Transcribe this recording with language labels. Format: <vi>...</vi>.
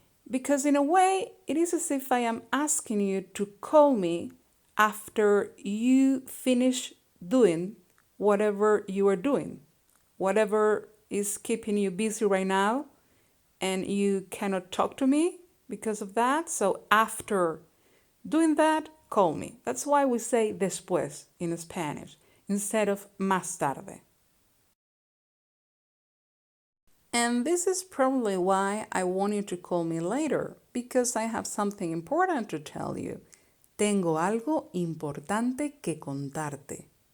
<en>Because in a way, it is as if I am asking you to call me after you finish doing whatever you are doing, whatever is keeping you busy right now, and you cannot talk to me because of that. So after doing that, call me. That's why we say después in Spanish instead of más tarde. And this is probably why I want you to call me later, because I have something important to tell you.</en> <es>Tengo algo importante que contarte.</es>